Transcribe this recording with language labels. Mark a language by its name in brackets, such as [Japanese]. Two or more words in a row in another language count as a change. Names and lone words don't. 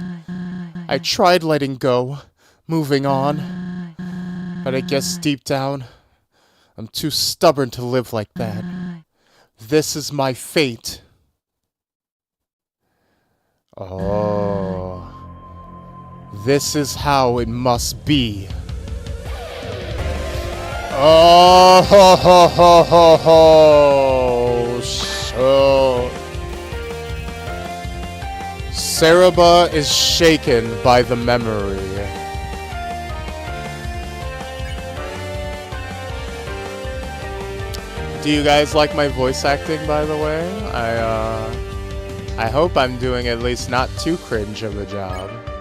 [English] I tried letting go, moving on, but I guess deep down, I'm too stubborn to live like that. This is my fate. Oh, this is how it must be. Oh, ho, ho, ho, ho, ho. Ceruba is shaken by the memory. Do you guys like my voice acting, by the way? I hope I'm doing at least not too cringe of a job.